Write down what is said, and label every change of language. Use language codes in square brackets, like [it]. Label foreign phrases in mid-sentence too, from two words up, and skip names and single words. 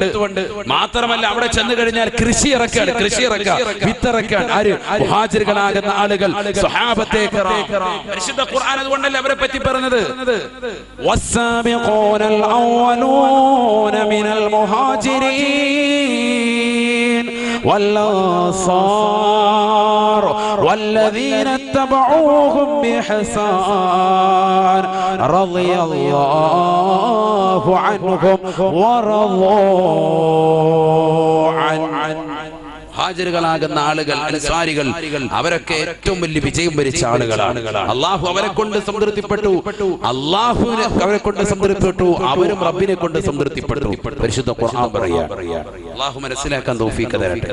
[ml] മാത്രമല്ല അവിടെ ചെന്ന് കഴിഞ്ഞാൽ കൃഷി ഇറക്കാൻ, വിത്തിറക്കാൻ ആര്? മുഹാജിറുകളാകുന്ന ആളുകൾ, [ar] صحابة الكرام. [ml] പരിശുദ്ധ ഖുർആൻ അതുകൊണ്ടല്ലേ അവരെ പറ്റി പറഞ്ഞത്, [ar] والسابقون الأولون من المهاجرين والأنصار والذين اتبعوهم بإحسان رضي الله عنهم ورضوا عنه. [ml] ഹാജിറുകളാകുന്ന ആളുകൾ, അൻസാരികൾ, അവരൊക്കെ ഏറ്റവും വലിയ വിജയം വരിച്ച ആളുകളാണ്. അള്ളാഹു അവരെ കൊണ്ട് സംതൃപ്തിപ്പെട്ടു, അവരും റബ്ബിനെ കൊണ്ട് സംതൃപ്തിപ്പെട്ടു. പരിശുദ്ധ ഖുർആൻ പറയാ. അള്ളാഹു മനസ്സിലാക്കാൻ തൗഫീഖ് തരട്ടെ.